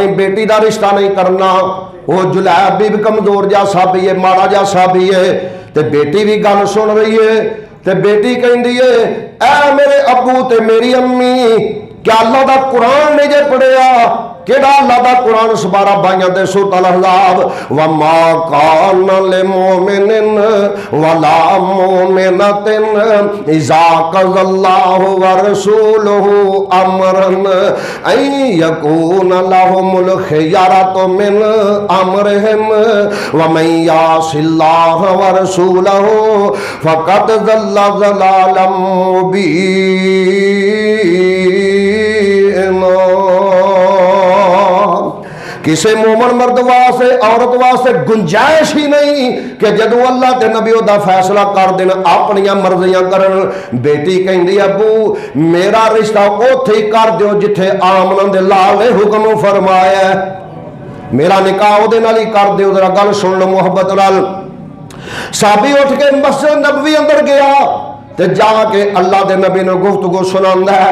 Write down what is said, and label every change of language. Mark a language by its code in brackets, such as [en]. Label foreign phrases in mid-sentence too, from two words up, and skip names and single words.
[pa] ਬੇਟੀ ਕਾ ਰਿਸ਼ਤਾ ਨਹੀਂ ਕਰਨਾ ਵੋ ਜੁਲੈਬੀਬ ਕਮਜ਼ੋਰ ਜਾ ਸਾਬੀ ਹੈ ਮਾੜਾ ਜਾ ਸਾਬੀ ਹੈ ਤੇ ਬੇਟੀ ਭੀ ਗੱਲ ਸੁਣ ਰਹੀ ਹੈ ਤੇ ਬੇਟੀ ਕਹਿਤੀ ਹੈ ਐ ਮੇਰੇ ਅੱਬੂ ਤੇ ਮੇਰੀ ਅੰਮੀ ਕਿਆ ਅੱਲਾਹ ਦਾ ਕੁਰਾਨ ਨਹੀਂ ਜੇ ਪੜ੍ਹਿਆ ਕਿਹੜਾ ਅੱਲਾਹ ਦਾ ਕੁਰਾਨ ਸੁਬਾਰਾ ਬਾਈਆਂ ਦੇ ਸੂਰਤ ਅਲ ਅਹਜ਼ਾਬ [ar] وما كان لمؤمن ولا مؤمنة إذا قضى الله ورسوله أمرا أن يكون لهم الخيرة من أمرهم ومن يعص الله ورسوله فقد ضل ضلالا مبينا [pa] ਕਿਸੀ ਮੋਮਨ ਮਰਦ ਵਾਸਤੇ ਔਰਤ ਵਾਸਤੇ ਗੁੰਜਾਇਸ਼ ਹੀ ਨਹੀਂ ਕਿ ਜਦੋਂ ਅੱਲਾਹ ਤੇ ਨਬੀ ਦਾ ਫ਼ੈਸਲਾ ਕਰ ਦੇਣ ਅਪਣੀਆਂ ਮਰਜ਼ੀਆਂ ਕਰਨ ਬੇਟੀ ਕਹਿੰਦੀ ਅੱਬੂ ਮੇਰਾ ਰਿਸ਼ਤਾ ਉੱਥੇ ਹੀ ਕਰ ਦਿਓ ਜਿੱਥੇ ਆਮਨਾ ਦੇ ਲਾਲ ਨੇ ਹੁਕਮ ਫ਼ਰਮਾਇਆ ਮੇਰਾ ਨਿਕਾਹ ਓਦੇ ਨਾਲ ਹੀ ਕਰ ਦਿਓ ਜ਼ਰਾ ਗੱਲ ਸੁਣ ਲੋ ਮੁਹੱਬਤ ਨਾਲ ਸਾਬੀ ਉੱਠ ਕੇ ਮਸਜਿਦ ਨਬਵੀ ਅੰਦਰ ਗਿਆ ਤੇ ਜਾਕੇ ਅੱਲਾਹ ਕੇ ਨਬੀ ਨੇ ਗੁਫ਼ਤਗੂ ਸੁਣਾਂਦਾ ਹੈ।